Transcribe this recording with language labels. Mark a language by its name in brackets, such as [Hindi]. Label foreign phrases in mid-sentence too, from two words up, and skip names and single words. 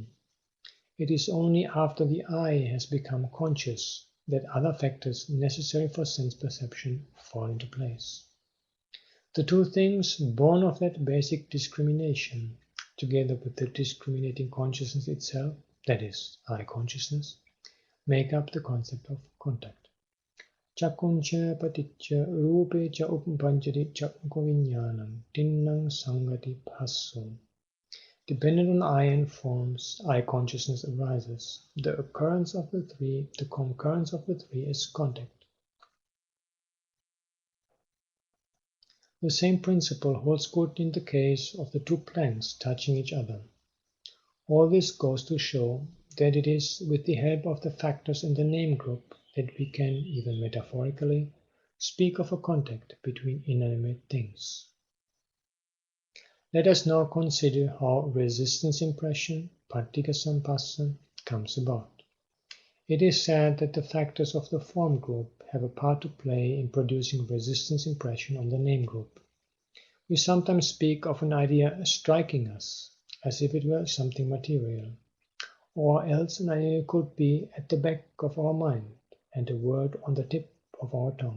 [English] It is only after the eye has become conscious that other factors necessary for sense perception fall into place. The two things born of that basic discrimination, together with the discriminating consciousness itself, that is, eye consciousness, make up the concept of contact. [Pali] Chakuncha paticca rupe cha upanchati chakko viññāṇam tinnang sangati bhasso. [English] Dependent on eye and forms, eye consciousness arises. The concurrence of the three is contact. The same principle holds good in the case of the two planks touching each other. All this goes to show that it is with the help of the factors in the name group that we can, even metaphorically, speak of a contact between inanimate things. Let us now consider how resistance impression, [Pali] paticca sampassa, [English] comes about. It is said that the factors of the form group have a part to play in producing resistance impression on the name group. We sometimes speak of an idea striking us, as if it were something material, or else an idea could be at the back of our mind and a word on the tip of our tongue.